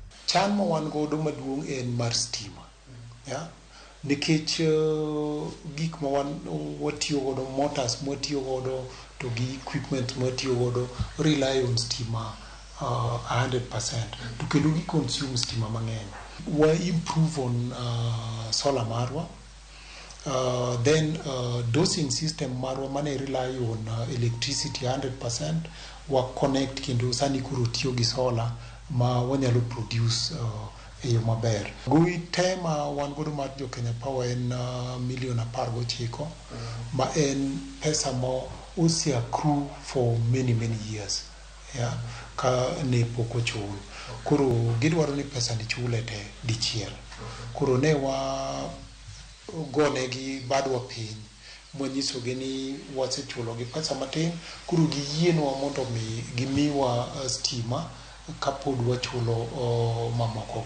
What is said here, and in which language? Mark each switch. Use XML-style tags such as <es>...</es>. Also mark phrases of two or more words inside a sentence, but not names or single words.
<luo>Chan ma wan godo maduong' en mar stima nikech gik ma watiyo godo motors mwatiyo godo to gi equipment mwatiyo godo</luo> <en>rely on</en> <luo>stima 100% to kendo gi consume stima mang'eny. Wa</luo> <en>improve on solar</en> <luo>marwa then</luo> <en>dosing system</en> <luo>marwa mane</luo> <en>rely on electricity</en> <luo>100% wa connect kendo sani kuro tiyo gi solar ma wanyalo produce e yo maber. Gowi tema wan godo mar jo Kenya Power en milion 19 ma en pesa ma osi accrue</luo> <en>for many years</en> <luo>ka ne pok ochul. Koro gidwaro ni pesa ni chule te dichiel. Koro ne wa gone gi badwa piny mwanyiso gi ni wasechulo gi pesa matin koro giyienwa mondo gimiwa stima kapod wachulo mamokogo.</luo>